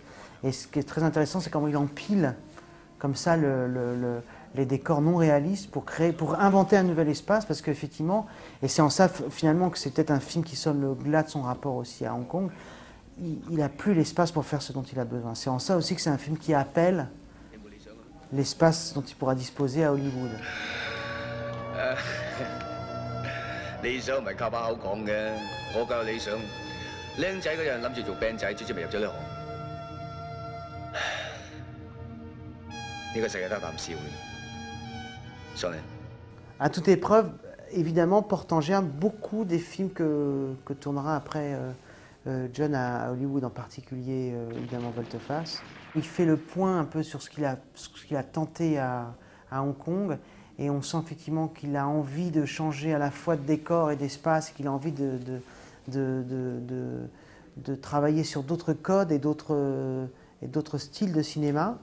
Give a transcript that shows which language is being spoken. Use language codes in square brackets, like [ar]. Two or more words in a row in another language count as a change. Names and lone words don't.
[fr] Et ce qui est très intéressant, c'est comment il empile comme ça les décors non réalistes pour inventer un nouvel espace, parce qu'effectivement, et c'est en ça finalement que c'est peut-être un film qui sonne le glas de son rapport aussi à Hong Kong, il n'a plus l'espace pour faire ce dont il a besoin. C'est en ça aussi que c'est un film qui appelle l'espace dont il pourra disposer à Hollywood. [yue] 理想唔係靠把口講嘅，我夠有理想。僆仔嗰陣諗住做 band 仔，卒之咪入咗呢行。呢個世界得啖笑嘅。Sorry. [fr] À toute épreuve, évidemment, porte en germe beaucoup des films que tournera après John à Hollywood, en particulier évidemment Volte-Face. Il fait le point un peu sur ce qu'il a tenté à Hong Kong, et on sent effectivement qu'il a envie de changer à la fois de décor et d'espace, qu'il a envie de travailler sur d'autres codes et d'autres styles de cinéma.